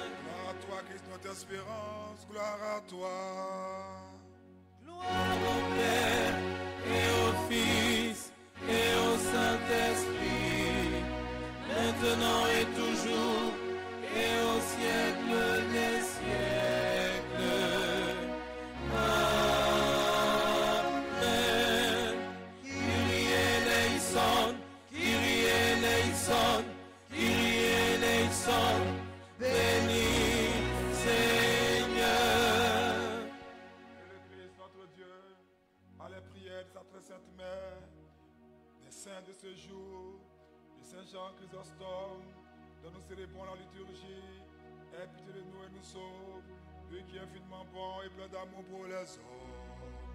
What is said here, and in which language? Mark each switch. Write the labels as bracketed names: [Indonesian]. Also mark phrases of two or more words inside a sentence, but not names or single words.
[French] Gloire à toi, Christ, notre espérance, gloire à toi. Gloire au Père et au Fils et au Saint-Esprit, maintenant et toujours et au siècle des siècles. Amen. [Greek] Kyrie eleison, Kyrie eleison, Kyrie eleison, [French] béni Seigneur. Et le Christ, notre Dieu, à les prières de sa très sainte mère, des saints de ce jour, de Saint Jean Chrysostome, dont nous célébrons la liturgie, aie pitié de nous et nous sauve, lui qui est infiniment bon et plein d'amour pour les hommes.